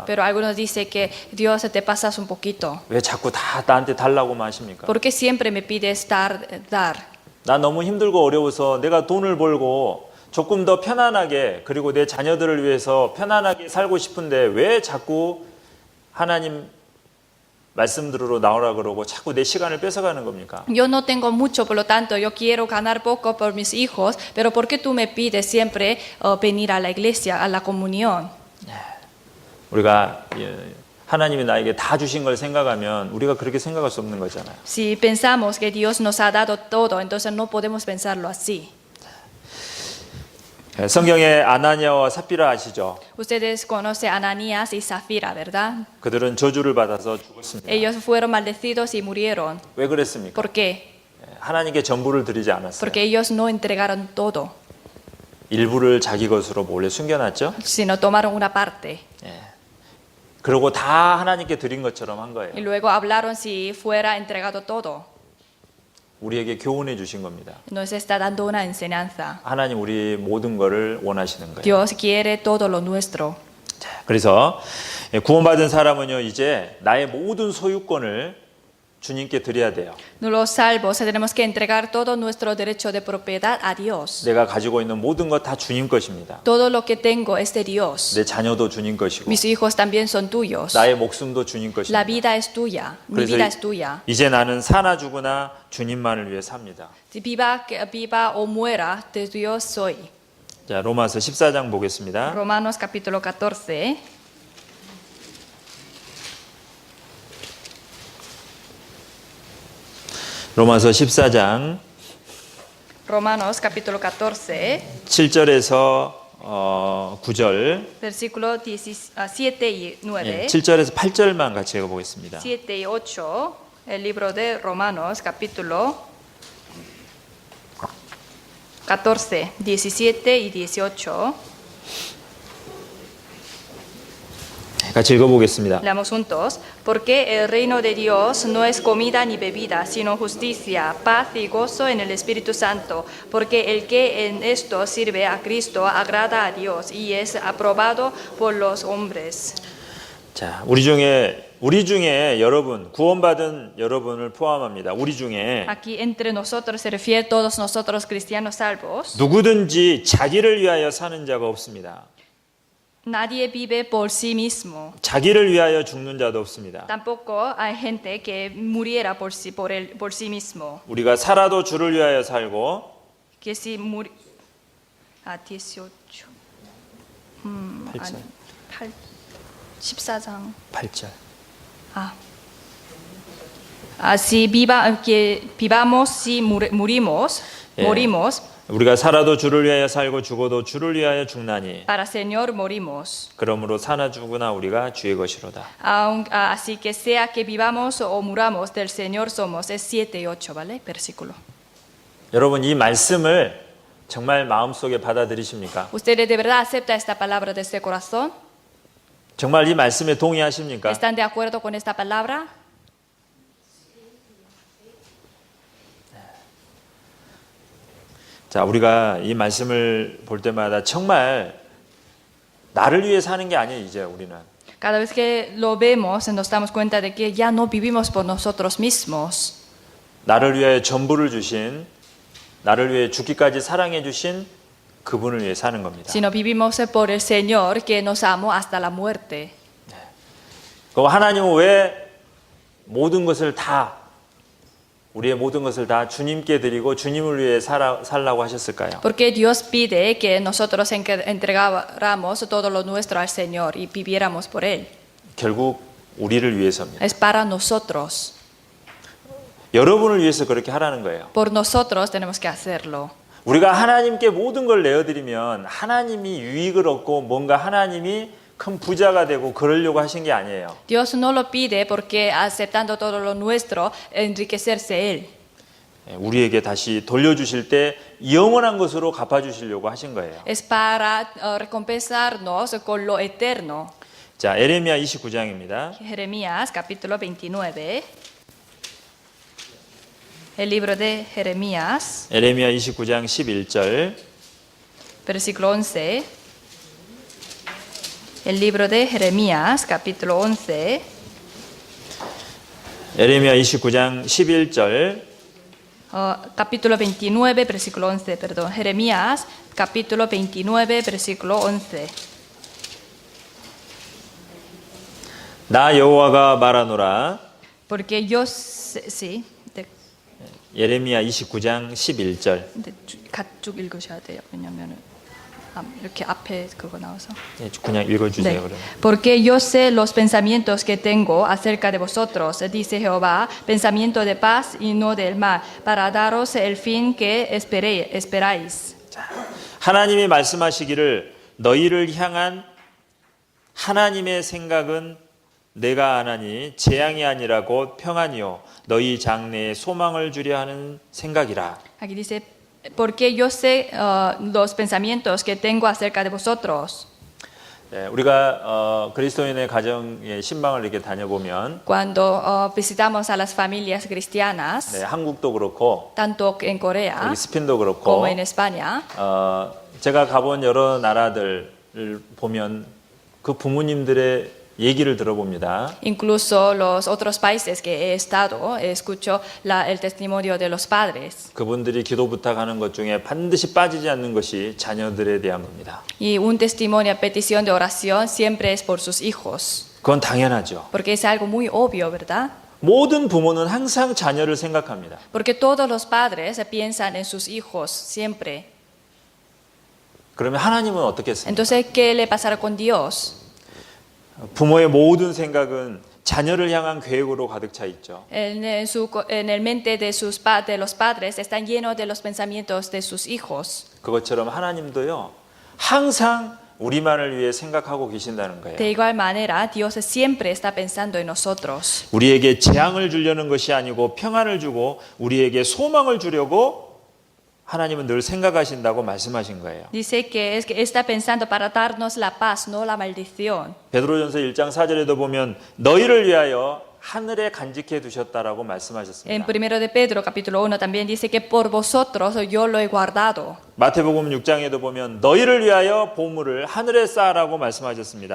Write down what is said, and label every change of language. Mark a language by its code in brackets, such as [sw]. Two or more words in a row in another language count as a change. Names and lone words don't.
[es] Pero algunos dicen que Dios te pasas un poquito. [ko] 왜 자꾸 다 나한테 달라고만 하십니까? [es] ¿Por qué siempre me pides dar? [ko] 나 너무 힘들고 어려워서 내가 돈을 벌고 조금 더 편안하게 그리고 내 자녀들을 위해서 편안하게 살고 싶은데 왜 자꾸 하나님 말씀 들으러 나오라 그러고 자꾸 내 시간을 뺏어가는 겁니까? [es] Yo no tengo mucho, por lo tanto, yo quiero ganar poco por mis hijos, pero ¿por qué tú me pides siempre venir a la iglesia, a la comunión? [ko] 우리가 하나님이 나에게 다 주신 걸 생각하면 우리가 그렇게 생각할 수 없는 거잖아요. [es] Si pensamos que Dios nos ha dado todo, entonces no podemos pensarlo así. [ko] 성경에 아나니아와 삽비라 아시죠? [es] Ustedes conocen a Ananías y Zafira, ¿verdad? [ko] 그들은 저주를 받아서 죽었습니다. [es] Ellos fueron maldecidos y murieron. [ko] 왜 그랬습니까? [es] ¿Por qué? [ko] 하나님께 전부를 드리지 않았어요. [es] Porque ellos no entregaron todo, [ko] 일부를 자기 것으로 몰래 숨겨놨죠. [es] sino tomaron una parte. [ko] 그러고 다 하나님께 드린 것처럼 한 거예요. [es] Y luego hablaron si fuera entregado todo. [ko] 우리에게 교훈해 주신 겁니다. [es] Nos está dando una enseñanza. [ko] 하나님 우리 모든 것을 원하시는 거예요. [es] Dios quiere todo lo nuestro. [ko] 자, 그래서 구원받은 사람은요 이제 나의 모든 소유권을 주님께 드려야 돼요. [es] Los salvos tenemos que entregar todo nuestro derecho de propiedad a Dios. [ko] 내가 가지고 있는 모든 것 다 주님 것입니다. [es] Todo lo que tengo es de Dios. [ko] 내 자녀도 주님 것이고 [es] Mis hijos también son tuyos. [ko] 나의 목숨도 주님 [es] La [ko] 것입니다. [es] vida es tuya. Mi vida es tuya. [ko] 이제 나는 사나 죽으나 주님만을 위해 삽니다. [es] Si viva o muera, de Dios soy. [ko] 자, 로마서 14장 보겠습니다. [es] Romanos capítulo 14. [ko] 로마서 14장 [es] Romanos capítulo 14, [ko] 7절에서 9절, [es] versículo 7 y 9. [ko] 7절에서 8절만 같이 읽어보겠습니다. [es] 7 y 8, el libro de Romanos, capítulo 14, 17 y 18. [ko] 같이 읽어보겠습니다. [es] Leamos juntos. Porque el reino de Dios no es comida ni bebida, sino justicia, paz y gozo en el Espíritu Santo. Porque el que en esto sirve a Cristo agrada a Dios y es aprobado por los hombres. [ko] 자, 우리 중에 여러분, 구원받은 여러분을 포함합니다. 우리 중에 [es] Aquí entre nosotros se refiere todos nosotros cristianos salvos. [ko] 누구든지 자기를 위하여 사는 자가 없습니다. [es] Nadie vive por sí mismo. [ko] 자기를 위하여 죽는 자도 없습니다. [es] Tampoco hay gente que muriera por sí mismo. [ko] 우리가 살아도 주를 위하여 살고 [es] Que si 18. [ko] 8절, 14장. 8절. [es] Si vivamos, si morimos, morimos. [ko] 우리가 살아도 주를 위하여 살고 죽어도 주를 위하여 죽나니 [es] Para Señor morimos. [ko] 그러므로 사나 죽으나 우리가 주의 것이로다. [es] Así que sea que vivamos o muramos, del Señor somos. Es 7 y 8, ¿vale? Versículo. [ko] 여러분 이 말씀을 정말 마음속에 받아들이십니까? [es] ¿Ustedes de verdad aceptan esta palabra desde corazón? [ko] 정말 이 말씀에 동의하십니까? [es] ¿Están de acuerdo con esta palabra? [ko] 자, 우리가 이 말씀을 볼 때마다 정말 나를 위해 사는 게 아니에요, 이제 우리는. [es] Cada vez que lo vemos nos damos cuenta de que ya no vivimos por nosotros mismos. [ko] 나를 위해 전부를 주신, 나를 위해 죽기까지 사랑해 주신 그분을 위해 사는 겁니다. [es] Sino vivimos por el Señor que nos amó hasta la muerte. [ko] 그럼 하나님은 왜 모든 것을 다 우리의 모든 것을 다 주님께 드리고 주님을 위해 살라고 하셨을까요? [es] Porque Dios pide que nosotros entregáramos todo lo nuestro al Señor y viviéramos por Él. [ko] 결국 우리를 위해서입니다. [es] Es para nosotros. [ko] 여러분을 위해서 그렇게 하라는 거예요. [es] Por nosotros tenemos que hacerlo. [ko] 우리가 하나님께 모든 걸 내어드리면 하나님이 유익을 얻고 뭔가 하나님이 큰 부자가 되고 그러려고 하신 게 아니에요. [es] Dios no lo pide porque aceptando todo lo nuestro, enriquecerse Él. [ko] 우리에게 다시 돌려주실 때 영원한 것으로 갚아주시려고 하신 거예요. [es] Es para recompensarnos con lo eterno. [ko] 자, 에레미야 29장입니다. [es] Jeremías capítulo 29. El libro de Jeremías, [ko] 에레미야 29장 11절. [es] versículo 11. El libro de Jeremías, capítulo 11, [ko] 에레미야 29장 11절. [es] capítulo 29, versículo 11, perdón. Jeremías, capítulo 29, versículo 11. [ko] 나 여호와가 말하노라. [es] Porque yo sé, sí, [ko] 예레미야 29장 11절. 근데 쭉 읽으셔야 돼요. 왜냐면은 이렇게 앞에 그거 나와서. 예, 그냥 읽어주세요. 그러면. [es] Porque yo sé los pensamientos que tengo acerca de vosotros, dice Jehová, pensamiento de paz y no del mal, para daros el fin que esperáis. [ko] 하나님이 말씀하시기를 너희를 향한 하나님의 생각은 내가 아나니 재앙이 아니라고 평안이요 너희 장래에 소망을 주려 하는 생각이라. [es] Aquí dice, porque yo sé los pensamientos que tengo acerca de vosotros. [ko] 네, 우리가 그리스도인의 가정의 신방을 이렇게 다녀보면 [es] Cuando visitamos a las familias cristianas, [ko] 네, 한국도 그렇고 [es] tanto en Corea [ko] 여기 스페인도 그렇고 [es] como en España, [ko] 제가 가본 여러 나라들을 보면 그 부모님들의 얘기를 들어봅니다. [es] incluso los otros países que he estado, escucho el testimonio de los padres. [ko] 그분들이 기도 부탁하는 것 중에 반드시 빠지지 않는 것이 자녀들에 대한 겁니다. [es] Y un testimonio, petición de oración siempre es por sus hijos, [ko] 그건 당연하죠. [es] porque es algo muy obvio, ¿verdad? [ko] 모든 부모는 항상 자녀를 생각합니다. [es] Porque todos los padres piensan en sus hijos siempre. [ko] 그러면 하나님은 어떻겠습니까? [es] Entonces, ¿qué le pasará con Dios? [ko] 부모의 모든 생각은 자녀를 향한 계획으로 가득 차 있죠. [es] En el mente de los padres están llenos de los pensamientos de sus hijos. [ko] 그것처럼 하나님도요. 항상 우리만을 위해 생각하고 계신다는 거예요. [es] De igual manera, Dios siempre está pensando en nosotros. [ko] 우리에게 재앙을 주려는 것이 아니고 평안을 주고 우리에게 소망을 주려고 하나님은 늘 생각하신다고 말씀하신 거예요. [es] Dice que está pensando para darnos la paz, no la maldición. [ko] 베드로전서 1장 4절에도 보면 너희를 위하여 하늘에 간직해 두셨다라고 [es] En [ko] 말씀하셨습니다. [es] 1 de Pedro capítulo 1 también dice que por vosotros yo lo he guardado. [ko] 마태복음 6장에도 보면 너희를 위하여 보물을 하늘에 쌓으라고 말씀하셨습니다.